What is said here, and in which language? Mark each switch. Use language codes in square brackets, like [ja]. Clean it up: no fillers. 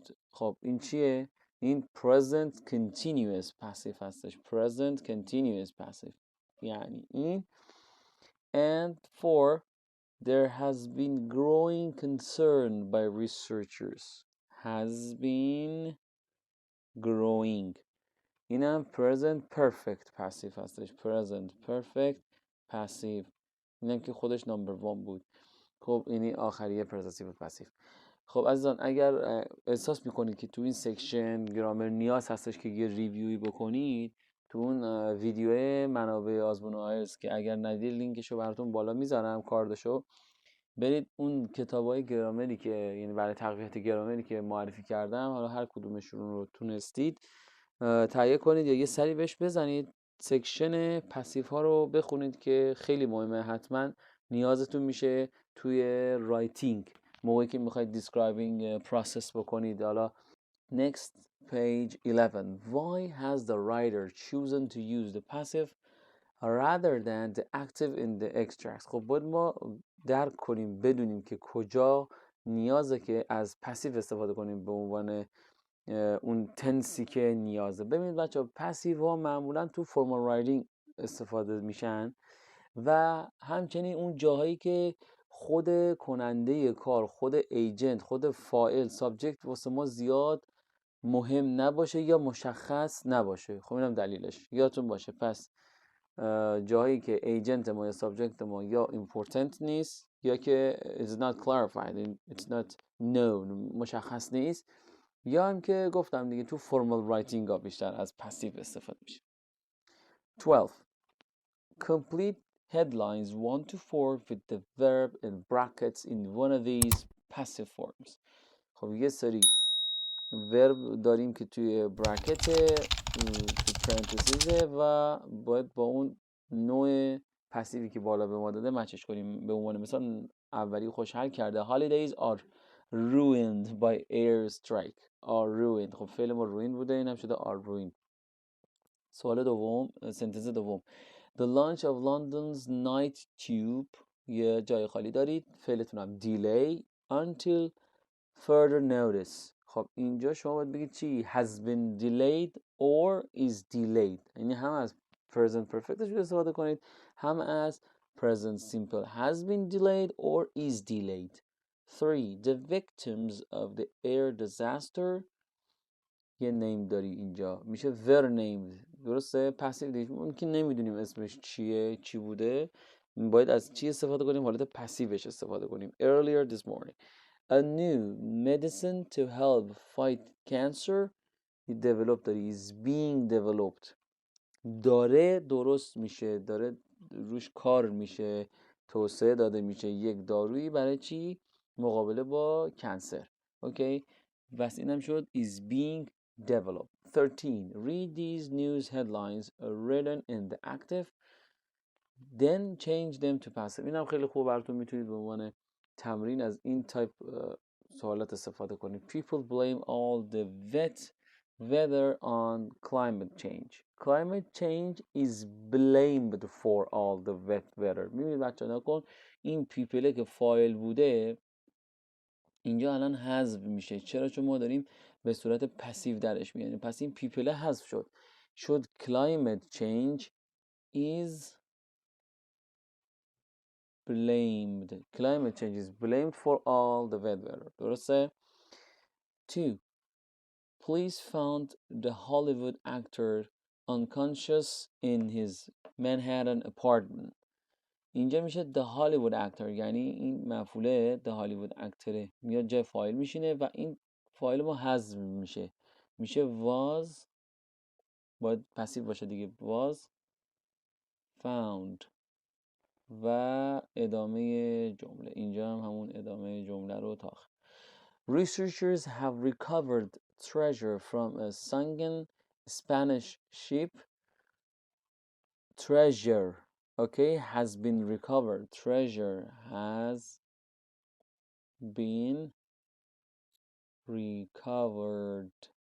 [fa] خب این چیه؟ این [en] present continuous passive [fa] هستش. [en] present continuous passive [fa] یعنی این. [en] and 4. there has been growing concern by researchers. has been growing. [fa] اینم [en] present perfect passive [fa] هستش. [en] present perfect passive. [fa] اینم که خودش نمبر 1 بود. خب اینی آخریه present simple passive. خب عزیزان اگر احساس میکنید که تو این سکشن گرامر نیاز هستش که یه ریویوی بکنید، تو اون ویدیو منابع آزمون آیلتس که اگر ندید لینکشو براتون بالا میذارم، کاردشو برید اون کتابای گرامری که یعنی برای تقویت گرامری که معرفی کردم، حالا هر کدومشون رو تونستید تهیه کنید یا یه سری بهش بزنید. سکشن پسیو ها رو بخونید که خیلی مهمه، حتما نیازتون میشه توی رایتینگ موقعی که میخواید دیسکرایبینگ پروسس بکنید. حالا [en] next page 11. Why has the writer chosen to use the passive rather than the active in the extracts؟ [fa] خب باید ما درک کنیم، بدونیم که کجا نیازه که از پسیو استفاده کنیم به عنوان اون تنسی که نیازه. ببینید بچه ها، پسیو ها معمولا تو فرمال رایتینگ استفاده میشن و همچنین اون جاهایی که خود کننده کار، خود ایجنت، خود فاعل، سابجکت واسه ما زیاد مهم نباشه یا مشخص نباشه. خب اینم دلیلش یادتون باشه. پس جاهایی که ایجنت ما یا سابجکت ما یا important نیست یا که [en] it's not clarified, it's not known، [fa] مشخص نیست، یا هم که گفتم دیگه تو فرمال رایتینگ ها بیشتر از پسیو استفاده میشه. 12. [en] complete headlines 1 to 4 with the verb in brackets in one of these passive forms. [fa] خب یه سری ورب داریم که توی براکت، تو پرانتزیزه و باید با اون نوع پسیوی که بالا به ما داده مچش کنیم. به عنوان مثال اولی خوشحال کرده. [en] holidays are ruined by air strike. are ruined. [fa] خب فعل ما ruined بوده، این هم شده [en] are ruined. [fa] سوال دوم، سنتنس دوم. [en] The launch of London's night tube. [fa] یه جای خالی دارید، فعلتون هم delay until further notice. خب اینجا شما باید بگید چی؟ [en] has been delayed or is delayed. [fa] یعنی هم از present perfectش استفاده کنید، هم از present simple [en] has been delayed or is delayed. [fa] 3. [en] The victims of the air disaster. [fa] یه نیم داری اینجا، میشه were named. درسته؟ پسیو دیگه اون که نمیدونیم اسمش چیه، چی بوده، باید از چی استفاده کنیم؟ حالت پسیوش استفاده کنیم. [en] earlier this morning. A new medicine to help fight cancer. develop [fa] داری [en] is being developed. [fa] داره درست میشه، داره روش کار میشه، توسعه داده میشه یک دارویی برای چی؟ مقابله با کنسر. اوکی؟ بس اینم شد [en] is being developed. 13. read these news headlines written in the active then change them to passive. [fa] اینم خیلی خوب براتون میتونید به عنوان تمرین از این تایپ سوالات استفاده کنید. [en] People blame all the wet weather on climate change. Climate change is blamed for all the wet weather. [fa] میبینید بچه نکن این پیپله که فایل بوده اینجا الان حذف میشه. چرا؟ چون ما داریم به صورت پسیو درش میاد، یعنی پس این پیپل حذف شد [en] climate change is blamed. Climate change is blamed for all the weather. [fa] درسته؟ 2. [en] Police found the Hollywood actor unconscious in his Manhattan apartment. [fa] اینجا میشه [en] the Hollywood actor، [fa] یعنی این مفعوله the Hollywood actor میاد جای فایل میشینه و این فایل ما حذف میشه was، باید پسیو باشه دیگه، [en] was found [fa] و ادامه جمله. اینجا هم همون ادامه جمله رو تا آخر. [en] Researchers have recovered treasure from a sunken Spanish ship. Treasure, okay, has been recovered. Treasure has been recovered.